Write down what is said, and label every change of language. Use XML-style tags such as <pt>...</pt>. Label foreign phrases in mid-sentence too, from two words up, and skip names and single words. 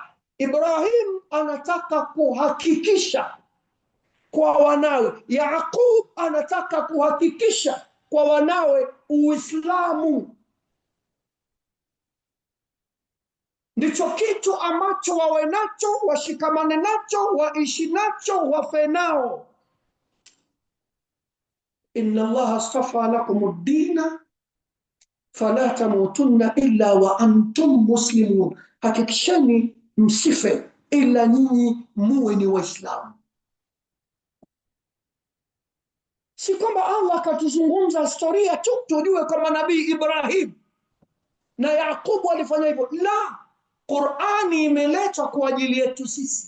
<sw>Ibrahim anataka kuhakikisha kwa wanawe, Yaqub anataka kuhakikisha kwa wanawe Uislamu. Ndicho kitu ambacho wawe nacho, washikamane nacho, waishi nacho, wafe nao.</sw> <ar>إن الله اصطفى لكم الدين فلا تموتن إلا وأنتم مسلمون,</ar> <sw>hakikisheni msife ila nyinyi muwe ni Waislamu. Si kwamba Allah akatuzungumza historia tu tujue kama Nabii Ibrahim na Yaqubu alifanya hivyo. La, Qur'ani imeletwa kwa ajili yetu sisi.</sw>